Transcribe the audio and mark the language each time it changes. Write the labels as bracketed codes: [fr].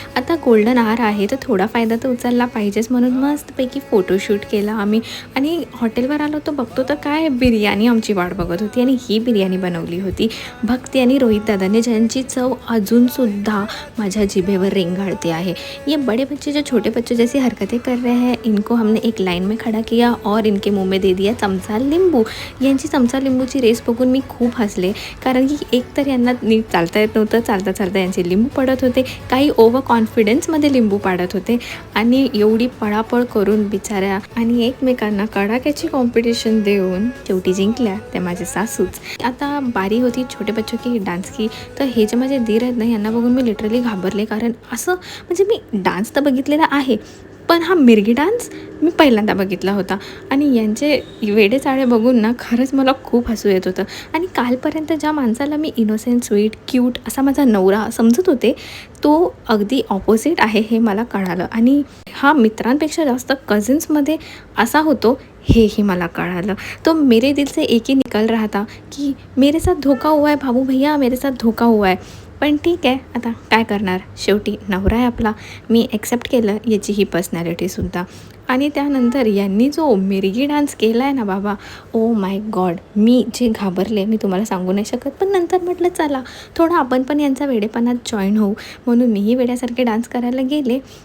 [mr] आता golden hour आहे तर थोडा फायदा तर उचलला पाहिजेच, म्हणून मस्तपैकी फोटोशूट केला आम्ही. आणि हॉटेलवर आलो तर बघतो तर काय बिर्याणी आमची वाट बघत होती. आणि ही बिर्याणी बनवली होती भक्ती आणि रोहित दादाने, ज्यांची चव अजूनसुद्धा माझ्या जिभेवर रेंगाळते आहे. [hi] ये बड़े बच्चे जो छोटे बच्चों जैसी हरकतें कर रहे हैं, इनको हमने एक लाइन में खड़ा किया और इनके मुंह में दे दिया चमचा लिंबू. [mr] यांची चमचा लिंबूची रेस बघून मी खूप हसले, कारण की एक तर यांना नीट चालता येत नव्हतं, चालता चालता यांचे लिंबू पडत होते, काही ओव्हर कॉन्फिडन्समध्ये लिंबू पाडत होते आणि एवढी पळापळ करून बिचाऱ्या आणि एकमेकांना कडाक्याची कॉम्पिटिशन देऊन शेवटी जिंकल्या त्या माझे सासूच. आता बारी होती [hi] छोटे बच्चों की डान्स की, [mr] तर हे जे माझे दीर आहेत ना, यांना बघून मी लिटरली घाबरले. कारण असं म्हणजे मी डान्स तर बघितलेला आहे, पण हा मिरगी डान्स मी पहिल्यांदा बघितला होता. आणि यांचे वेडेचाळे बघून ना खरंच मला खूप हसू येत होतं. आणि कालपर्यंत ज्या माणसाला मी इनोसेंट, स्वीट, क्यूट असा माझा नवरा समजत होते, तो अगदी ऑपोजिट आहे हे मला कळालं. आणि हा मित्रांपेक्षा जास्त कझिन्समध्ये असा होतो हेही मला कळालं. [hi] तो मेरे दिल से एक ही निकल रहा था की मेरे साथ धोखा हुआ है बाबू भैया, मेरे साथ धोखा हुआ है. [mr] पण ठीक आहे, आता काय करणार, शेवटी नवरा आहे आपला. मी ॲक्सेप्ट केलं याची ही पर्सनॅलिटीसुद्धा. आणि त्यानंतर यांनी जो मिरगी डान्स केला आहे ना बाबा, ओ माय गॉड, मी जे घाबरले मी तुम्हाला सांगू नाही शकत. पण नंतर म्हटलं चला थोडं आपण पण यांचा वेडेपणात जॉईन होऊ, म्हणून मीही वेड्यासारखे डान्स करायला गेले.